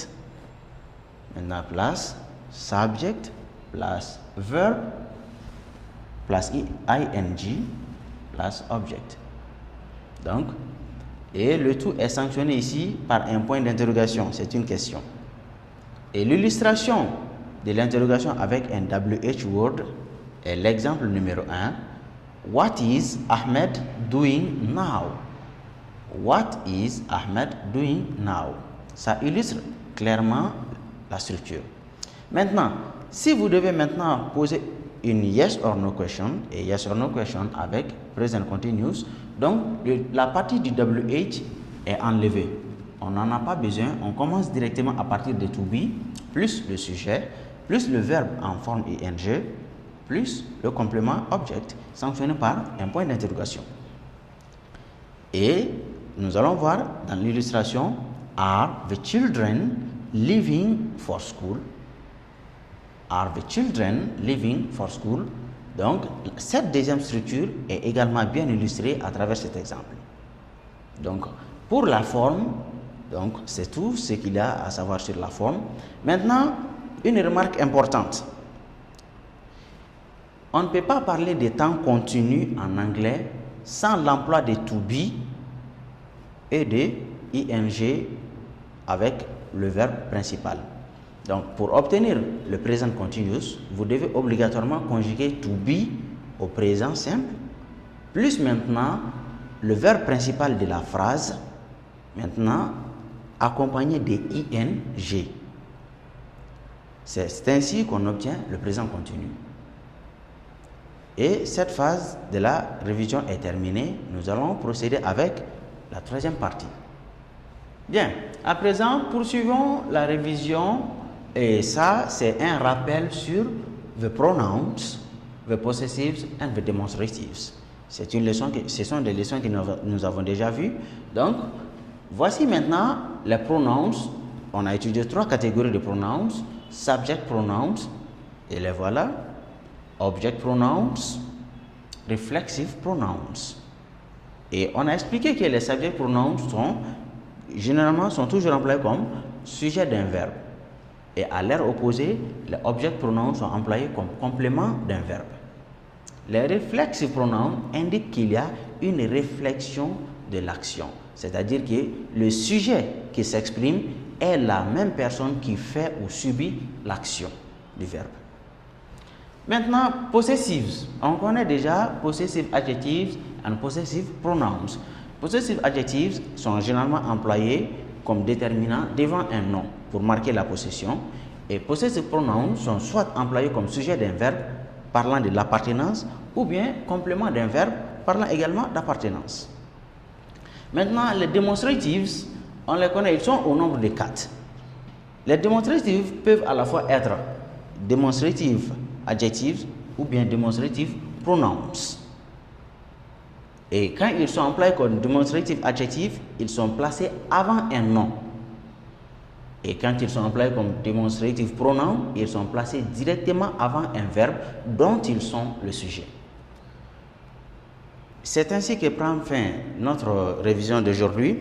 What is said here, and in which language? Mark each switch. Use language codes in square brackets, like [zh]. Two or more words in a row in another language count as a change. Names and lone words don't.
[fr] Maintenant, plus [en] subject plus verb plus ing plus object. [fr] Donc, et le tout est sanctionné ici par un point d'interrogation, c'est une question. Et l'illustration de l'interrogation avec un [en] WH word [fr] est l'exemple numéro 1. [en] What is Ahmed doing now? What is Ahmed doing now? [fr] Ça illustre clairement la structure. Maintenant, si vous devez maintenant poser une [en] yes or no question, [fr] et [en] yes or no question [fr] avec [en] present continuous, [fr] donc la partie du WH est enlevée. On n'en a pas besoin, on commence directement à partir de [en] to be, [fr] plus le sujet, plus le verbe en forme ing, plus le complément object, sanctionné par un point d'interrogation. Et nous allons voir dans l'illustration, [en] are the children leaving for school? Are the children leaving for school? [fr] Donc, cette deuxième structure est également bien illustrée à travers cet exemple. Donc, pour la forme, donc c'est tout ce qu'il y a à savoir sur la forme. Maintenant, une remarque importante. On ne peut pas parler de temps continu en anglais sans l'emploi de [en] to be [fr] et de ing avec le verbe principal. Donc, pour obtenir le présent continuous, vous devez obligatoirement conjuguer [en] to be [fr] au présent simple, plus maintenant le verbe principal de la phrase, maintenant accompagné des ing. C'est ainsi qu'on obtient le présent continu. Et cette phase de la révision est terminée. Nous allons procéder avec la troisième partie. Bien, à présent, poursuivons la révision. Et ça, c'est un rappel sur [en] the pronouns, the possessives and the demonstratives. [fr] C'est une leçon ce sont des leçons que nous avons déjà vues. Donc, voici maintenant les pronouns. On a étudié 3 catégories de pronouns. [en] Subject pronouns, [fr] et les voilà. [en] Object pronouns, reflexive pronouns. [fr] Et on a expliqué que les [en] subject pronouns [fr] sont toujours employés comme sujet d'un verbe. Et à l'air opposé, les [en] object pronouns [fr] sont employés comme complément d'un verbe. Les [en] reflexive pronouns [fr] indiquent qu'il y a une réflexion de l'action. C'est-à-dire que le sujet qui s'exprime est la même personne qui fait ou subit l'action du verbe. Maintenant, possessives. On connaît déjà [en] possessive adjectives and possessive pronouns. Possessive adjectives [fr] sont généralement employés comme déterminant devant un nom pour marquer la possession. Et [en] possessive pronouns [fr] sont soit employés comme sujet d'un verbe parlant de l'appartenance ou bien complément d'un verbe parlant également d'appartenance. Maintenant, les demonstratives, on les connaît, ils sont au nombre de 4. Les demonstratives peuvent à la fois être [en] demonstrative adjectives [fr] ou bien [en] demonstrative pronouns. [fr] Et quand ils sont employés comme [en] demonstrative adjectives, [fr] ils sont placés avant un nom. Et quand ils sont employés comme [en] demonstrative pronouns, [fr] ils sont placés directement avant un verbe dont ils sont le sujet. C'est ainsi que prend fin notre révision d'aujourd'hui.